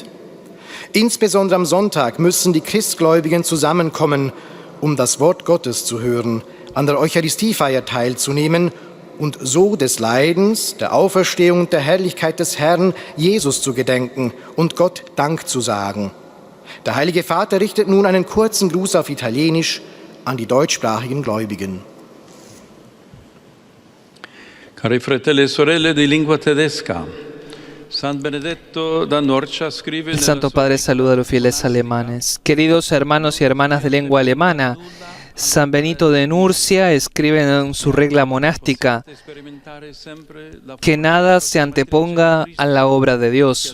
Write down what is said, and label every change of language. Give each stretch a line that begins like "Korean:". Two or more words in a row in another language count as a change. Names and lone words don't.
German: Insbesondere am Sonntag müssen die Christgläubigen zusammenkommen, um das Wort Gottes zu hören, an der Eucharistiefeier teilzunehmen und so des Leidens, der Auferstehung und der Herrlichkeit des Herrn Jesus zu gedenken und Gott Dank zu sagen. Der Heilige Vater richtet nun einen kurzen Gruß auf Italienisch an die deutschsprachigen Gläubigen.
Italian: Cari fratelli e sorelle di lingua tedesca,
Spanish: el Santo Padre saluda a los fieles alemanes. Queridos hermanos y hermanas de lengua alemana, San Benito de Nurcia escribe en su regla monástica que nada se anteponga a la obra de Dios.